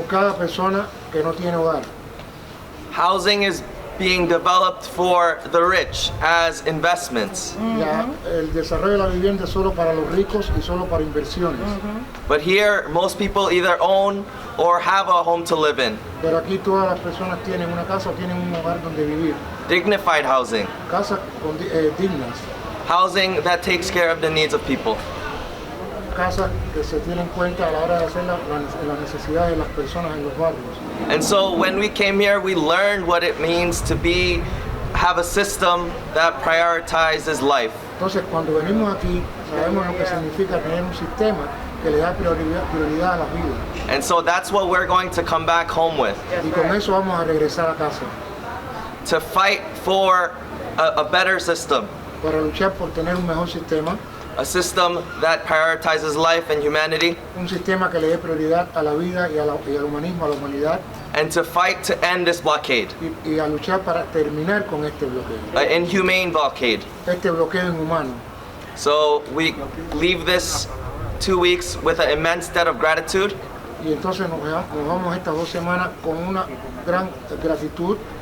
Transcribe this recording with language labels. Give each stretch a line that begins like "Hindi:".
Spanish: por cada persona que no tiene hogar.
English: Housing is being developed for the rich as investments.
Spanish: El desarrollo de la vivienda es solo para los ricos y solo para inversiones.
English: But here, most people either own or have a home to live in.
Spanish: Pero aquí todas las personas tienen una casa o tienen un hogar donde vivir.
English: Dignified housing.
Spanish: Casas dignas.
English: Housing that takes care of the needs of people.
Spanish: Casas que se tienen en cuenta a la hora de hacer las necesidades de las personas en los barrios.
English: And so when we came here, we learned what it means to have a system that prioritizes life.
Spanish: Entonces, cuando venimos aquí, sabemos lo que significa tener un sistema que le da prioridad a la vida.
English: And so that's what we're going to come back home with,
Spanish: Y con eso vamos a regresar a casa,
English: to fight for a better system,
Spanish: para luchar por tener un mejor sistema,
English: a system that prioritizes life and humanity,
Spanish: un sistema que le dé prioridad a la vida y al humanismo, a la humanidad,
English: and to fight to end this blockade,
Spanish: y a luchar para terminar con este bloqueo,
English: an inhumane blockade.
Spanish: este bloqueo inhumano.
English: So we leave this 2 weeks with an immense debt of gratitude,
Spanish: Y entonces nos vamos estas 2 semanas con una gran gratitud